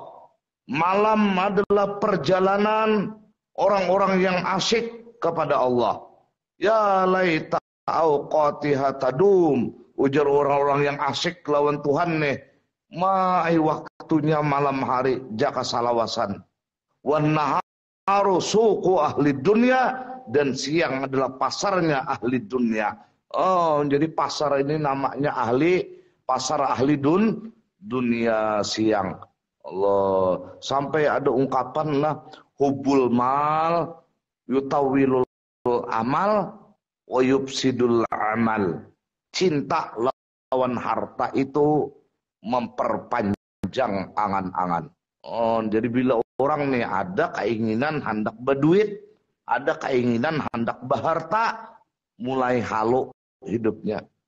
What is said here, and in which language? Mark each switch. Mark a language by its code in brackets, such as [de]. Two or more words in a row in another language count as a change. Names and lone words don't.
[id] Malam adalah perjalanan orang-orang yang asyik kepada Allah. [ar] يا ليت أوقاتها تدوم. [bjn] Ujar orang-orang yang asyik lawan Tuhan nih. Mai waktunya malam hari jaka salawasan. [ar] والنهار سوق أهل الدنيا, [id] dan siang adalah pasarnya ahli dunia. Jadi pasar ini namanya pasar ahli dunia siang. Allah, sampai ada ungkapan lah, [ar] حب المال يطول الأمل ويفسد العمل. [id] Cinta lawan harta itu memperpanjang angan-angan. Jadi bila orang nih ada keinginan hendak berduit, ada keinginan hendak berharta, mulai halu hidupnya.